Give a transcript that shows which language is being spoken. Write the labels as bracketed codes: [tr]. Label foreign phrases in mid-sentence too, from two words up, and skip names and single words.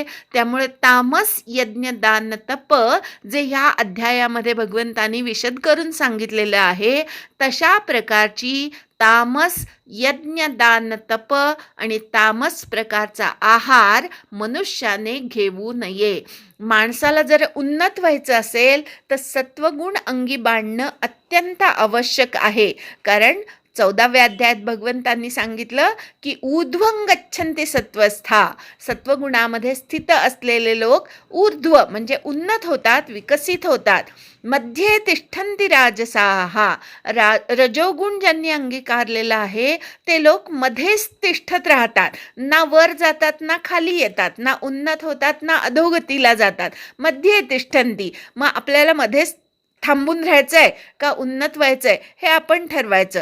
[mr] त्यामुळे तामस यज्ञ, दान, तप जे ह्या अध्यायामध्ये भगवंतांनी विशद करून सांगितलेलं आहे, तशा प्रकारची तामस यज्ञ, दान, तप आणि तामस प्रकारचा आहार मनुष्याने घेऊ नये. माणसाला जर उन्नत व्हायचं असेल तर सत्वगुण अंगी बाणणं अत्यंत आवश्यक आहे. कारण 14व्या अध्यायात भगवंतांनी सांगितलं की [sa] ऊर्ध्वं गच्छन्ति सत्वस्था. [mr] सत्वगुणामध्ये स्थित असलेले लोक ऊर्ध्व म्हणजे उन्नत होतात, विकसित होतात. [sa] मध्ये तिष्ठन्ति राजसाः. [mr] रजोगुण ज्यांनी अंगीकारलेला आहे ते लोक मध्येच तिष्ठत राहतात. ना वर जातात, ना खाली येतात, ना उन्नत होतात, ना अधोगतीला जातात. [sa] मध्ये तिष्ठन्ति. [mr] मग आपल्याला मध्येच थांबून राहायचंय का उन्नत व्हायचंय हे आपण ठरवायचं.